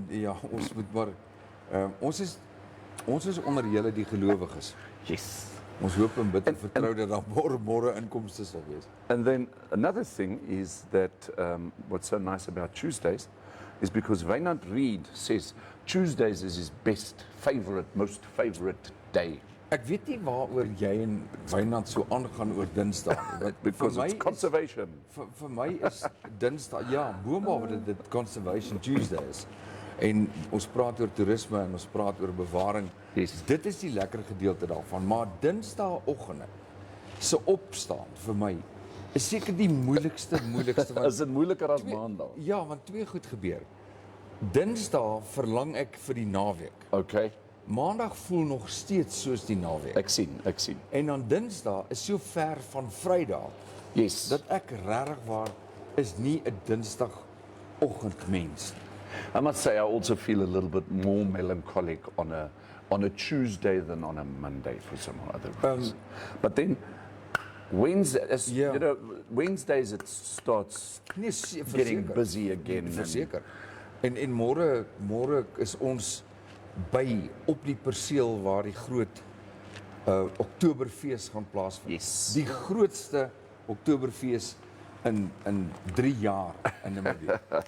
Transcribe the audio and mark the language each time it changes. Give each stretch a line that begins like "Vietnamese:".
Afrikaans: ja, ons moet maar ons is onder julle die gelowiges.
English: Yes.
Afrikaans: Ons hoop en bid en vertrou dat daar môre inkomste sal wees.
English: And then another thing is that what's so nice about Tuesdays is because Wynand Reed says Tuesdays is his best, favorite, most favorite day.
Afrikaans: Ek weet nie waaroor jy en Wynand so aangaan oor Dinsdag nie. want
English: Because
Afrikaans: vir my
English: it's conservation.
Afrikaans: vir my is Dinsdag ja, boonop dat dit Conservation Tuesday is. En ons praat oor toerisme en ons praat oor bewaring.
English: Yes.
Afrikaans: Dit is die lekker gedeelte daarvan, maar Dinsdagoggende se opstaan vir my is seker die moeilikste want Is dit moeiliker as maandag? ja, want twee goed gebeur. Dinsdag verlang ek vir die naweek.
English: Okay,
Afrikaans: Maandag voel nog steeds soos die naweek. ek sien. En dan Dinsdag is so ver van Vrydag
English: Yes.
Afrikaans: dat ek regtig waar is nie 'n Dinsdagoggend mens nie.
English: I must say I also feel a little bit more melancholic on a Tuesday than on a Monday for some other reason. But then Wednesday, Yeah. you know, Wednesdays it starts
Afrikaans: Nee,
English: getting busy again. and-
Afrikaans: Verseker. En môre is ons by op die perseel waar die groot Oktoberfees gaan plaasvind.
English: Yes.
Afrikaans: Die grootste Oktoberfees in 3 jaar in Namibië.